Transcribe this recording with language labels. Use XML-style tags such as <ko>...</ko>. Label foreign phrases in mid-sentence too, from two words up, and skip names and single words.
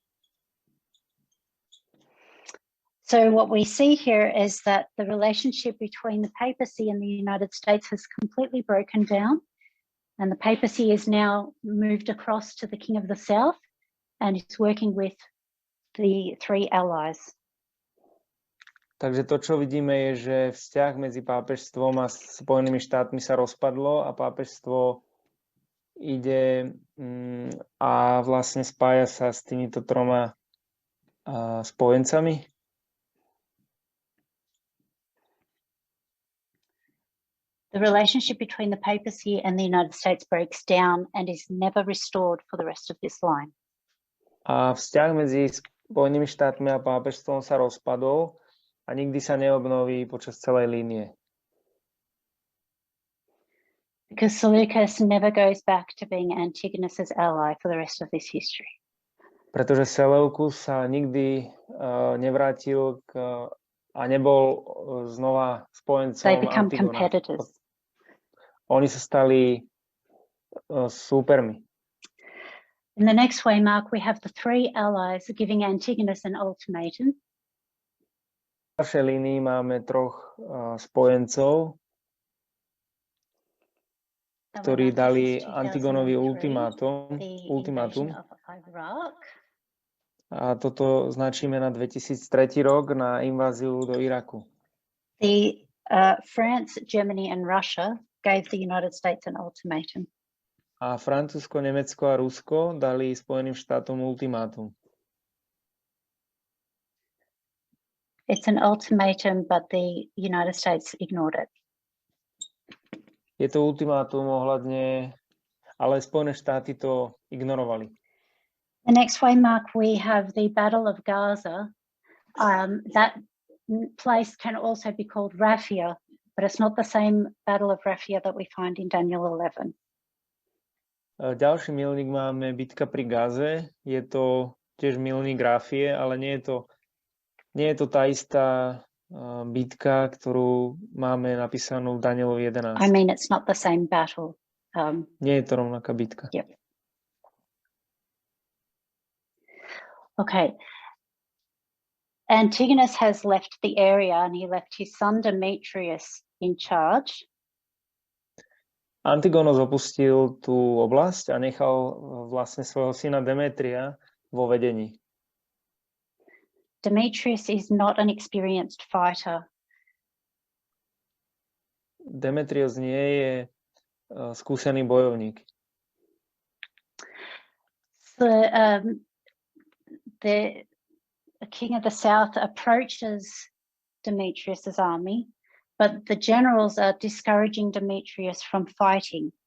<en>So what we see here is that the relationship between the papacy and the United States has completely broken down, and the papacy is now moved across to the King of the South and is working with the three allies.</en> <sk>Takže to, čo vidíme, je, že vzťah medzi pápežstvom a Spojenými štátmi sa rozpadlo a pápežstvo ide a vlastne spája sa s týmito troma spojencami.</sk> <en>The relationship between the papacy and the United States breaks down and is never restored for the rest of this line.</en> <sk>A vzťah medzi Spojenými štátmi a pápežstvom sa rozpadol a nikdy sa neobnoví počas celej línie.</sk> <en>Because Seleucus never goes back to being Antigonus's ally for the rest of this history.</en> <sk>Pretože Seleukus sa nikdy nevrátil a nebol znova spojencom Antigona. Oni sa stali súpermi.</sk> <en>In the next waymark, we have the three allies giving Antigonus an ultimatum.</en> <sk>V našej línii máme troch spojencov, ktorí dali Antigonovi ultimátum. A toto značíme na 2003 rok na inváziu do Iraku.</sk> <en>The France, Germany and Russia gave the United States an ultimatum.</en> <sk>A Francúzsko, Nemecko a Rusko dali Spojeným štátom ultimátum.</sk> <en>It's an ultimatum, but the United States ignored it.</en> <sk>Je to ultimátum ohľadne, ale Spojené štáty to ignorovali.</sk> <en>The next waymark, we have the Battle of Gaza. That place can also be called Raphia, but it's not the same Battle of Raphia that we find in Daniel 11.</en> <sk>Ďalší milník máme bitka pri Gaze. Je to tiež milník Rafie, ale nie je to tá istá bitka, ktorú máme napísanú v Danielovi 11.</sk> <en>I mean, it's not the same battle.</en> <sk>Nie je to rovnaká bitka.</sk> <en>Yep. Okay. Antigonus has left the area and he left his son Demetrius in charge.</en> <sk>Antigonos opustil tú oblasť a nechal vlastne svojho syna Demetria vo vedení.</sk> <en>Demetrius is not an experienced fighter.</en> <sk>Demetrius nie je skúsený bojovník.</sk> <en>The king of the south approaches Demetrius's army, but the generals are discouraging Demetrius from fighting.</en>